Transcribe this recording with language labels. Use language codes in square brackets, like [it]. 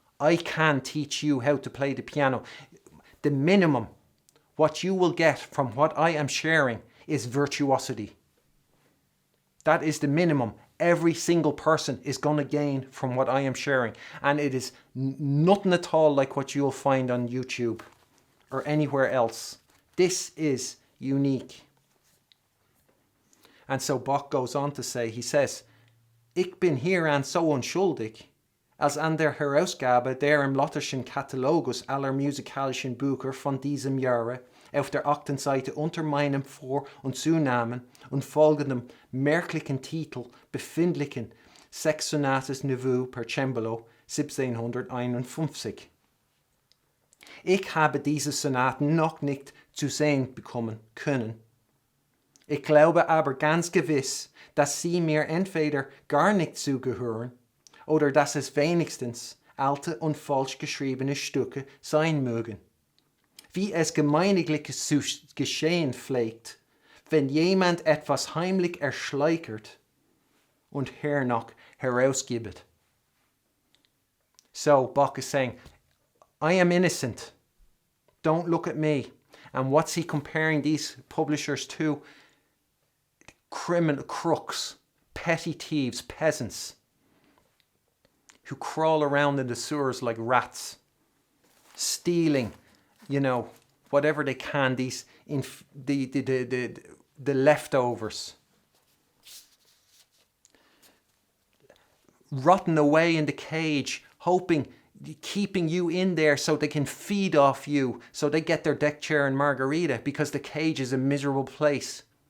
[en] I can teach you how to play the piano. The minimum, what you will get from what I am sharing, is virtuosity. That is the minimum every single person is going to gain from what I am sharing. And it is nothing at all like what you'll find on YouTube or anywhere else. This is unique. And so Bach goes on to say, he says, [de] Ich bin hieran so unschuldig, als an der Herausgabe der im Lotterschen Katalogus aller musikalischen Bücher von diesem Jahre auf der 8. Seite unter meinem Vor- und Zunamen und folgendem merklichen Titel befindlichen 6 Sonates Nouveau per Cembalo 1751. Ich habe diese Sonaten noch nicht zu sehen bekommen können. Ich glaube aber ganz gewiss, dass sie mir entweder gar nicht zugehören oder dass es wenigstens alte und falsch geschriebene Stücke sein mögen. Wie es gemeiniglich zu geschehen pflegt, wenn jemand etwas heimlich erschleichert und hernach herausgibt. [en] So Bach is saying, I am innocent. Don't look at me. And what's he comparing these publishers to? Criminal crooks, petty thieves, peasants who crawl around in the sewers like rats, stealing, whatever they can, the leftovers, rotting away in the cage, keeping you in there so they can feed off you, so they get their deck chair and margarita, because the cage is a miserable place.